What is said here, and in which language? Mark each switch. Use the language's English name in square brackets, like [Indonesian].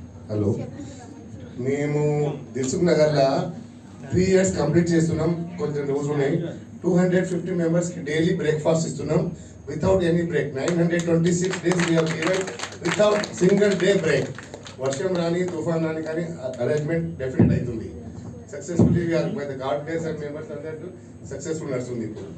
[Telugu] Hello, మేము దిల్సుఖ్ నగర్లో 3 years complete చేస్తున్నాం. కొంచెం రోజులు ఉన్నాయి. 250 మెంబర్స్కి డైలీ బ్రేక్ఫాస్ట్ ఇస్తున్నాం [English] Without any break. 926 days we have given without single day break. [Telugu] వర్షం రాని తుఫాన్ రాని కానీ అరేంజ్మెంట్ డెఫినెట్ అవుతుంది. [English] successfully we are by the God grace [Telugu] and members అందరూ సక్సెస్ఫుల్ నడుస్తుంది.